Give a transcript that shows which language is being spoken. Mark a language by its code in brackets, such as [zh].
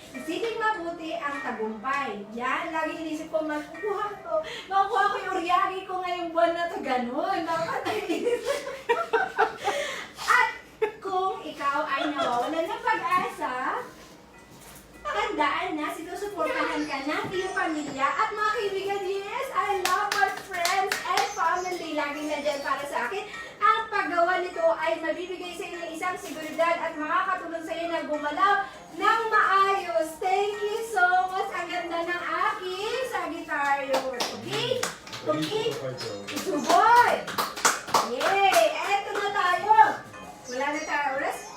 [tl] Isipin mabuti ang tagumpay. Yan, lagi inisip ko, makukuha ko yung uryagi ko ngayong buwan na to, ganun. Nakakainis. At kung ikaw ay nawawalan ng pag-asa, tandaan na sinusuportahan ka ng iyong pamilya at mga kaibigan. [en] Yes, I love my friends and family. [tl] Laging nandyan para sa akin. Ang paggawa nito ay mabibigay sa iyo ng isang seguridad at makakatulong sa iyo na gumalaw ng maayos. [en] Thank you so much. [tl] Ang ganda ng aking Sagittarius. Okay? Okay? Suboy! Yay! Eto na tayo. Wala na tayo oras.